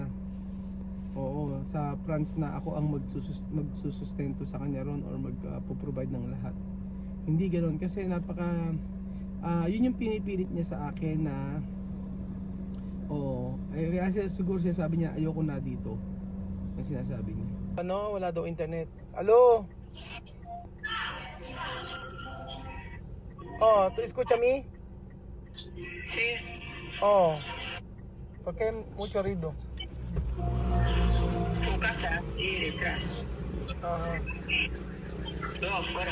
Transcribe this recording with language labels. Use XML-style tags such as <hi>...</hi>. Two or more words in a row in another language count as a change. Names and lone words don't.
<tl>Oo, sa France na ako ang magsusustento sa kanya ron or magpo-provide ng lahat. Hindi ganoon kasi napaka yun yung pinipilit niya sa akin na kasi siguro siya sabi niya ayoko na dito. Ang sinasabi niya. Ano, wala daw internet. Hello?</tl> <es>¿tú escuchas a mí? Sí. ¿Por qué mucho ruido? Tu casa y detrás. Yo afuera.</es>